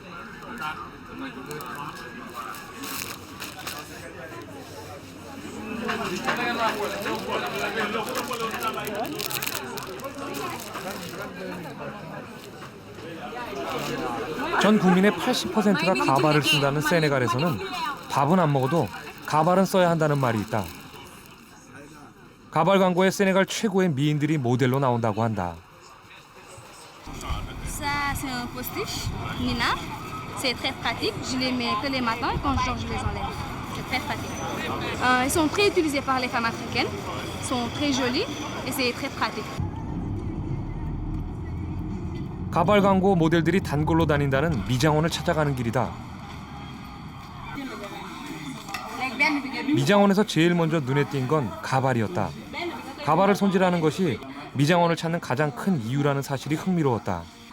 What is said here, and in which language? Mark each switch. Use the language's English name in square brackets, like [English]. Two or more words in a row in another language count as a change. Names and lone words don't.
[Korean] 전 국민의 80%가 가발을 쓴다는 세네갈에서는 밥은 안 먹어도 가발은 써야 한다는 말이 있다. 가발 광고에 세네갈 최고의 미인들이 모델로 나온다고 한다. [French] Ça, c'est un postiche, Nina. C'est très pratique. Je les mets que les matins quand je dors, je les enlève. C'est très pratique. Ils sont très utilisés par les femmes africaines. Ils sont très jolis et c'est très pratique. [Korean] 가발 광고 모델들이 단골로 다닌다는 미장원을 찾아가는 길이다. 미장원에서 제일 먼저 눈에 띈 건 가발이었다. 가발을 손질하는 것이 미장원을 찾는 가장 큰 이유라는 사실이 흥미로웠다.